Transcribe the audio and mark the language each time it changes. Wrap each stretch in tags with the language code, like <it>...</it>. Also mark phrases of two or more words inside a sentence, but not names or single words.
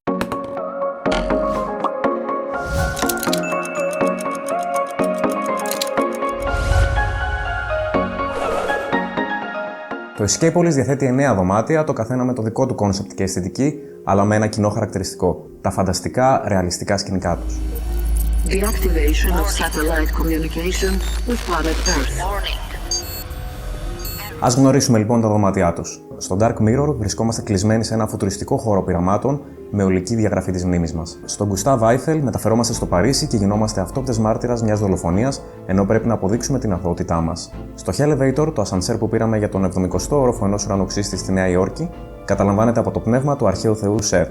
<el>Το Escapeolis διαθέτει 9 δωμάτια, το καθένα με το δικό του κόνσεπτ και αισθητική, αλλά με ένα κοινό χαρακτηριστικό: τα φανταστικά, ρεαλιστικά σκηνικά τους.</el> <en>Deactivation of satellite communication with planet Earth.</en> <el>Ας γνωρίσουμε λοιπόν τα δωμάτια τους. Στο Dark Mirror βρισκόμαστε κλεισμένοι σε ένα φουτουριστικό χώρο πειραμάτων με ολική διαγραφή της μνήμης μας. Στον Gustav Eiffel μεταφερόμαστε στο Παρίσι και γινόμαστε αυτόπτες μάρτυρας μιας δολοφονίας, ενώ πρέπει να αποδείξουμε την αθωότητά μας. Στο Elevator, το ασανσέρ που πήραμε για τον 70ο όροφο ενός ουρανοξύστη στη Νέα Υόρκη, καταλαμβάνεται από το πνεύμα του αρχαίου θεού Σερθ.</el>